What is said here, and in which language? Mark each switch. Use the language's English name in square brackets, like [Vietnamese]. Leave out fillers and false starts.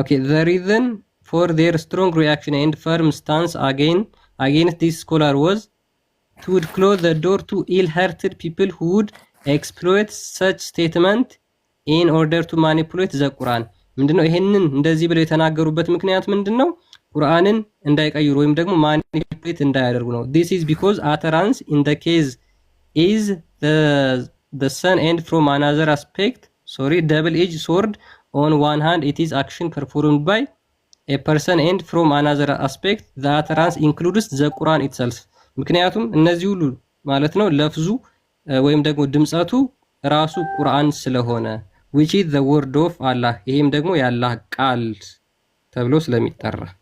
[English] the reason for their strong reaction and firm stance against this scholar was to close the door to ill-hearted people who would exploit such statement in order to manipulate the Quran። [Amharic] ምንድነው? ይሄንን እንደዚህ ብለው የተናገሩበት ምክንያት ምንድነው? ቁርአንን እንዳይቀይሩ ወይም ደግሞ ማኒፑሌት እንዳያደርጉ ነው። [English] this is because utterance in the case is the sun and from another aspect double-edged sword. on one hand it is action performed by a person and from another aspect the utterance includes the Quran itself። [Amharic] ምክንያቱም እነዚህ ሁሉ ማለት ነው ለፍዙ ወይም ደግሞ ድምጸቱ ራሱ ቁርአን ስለሆነ [English] which is the word of Allah [Amharic] ይሄም ደግሞ የአላህ ቃል ተብሎ ስለሚጠራ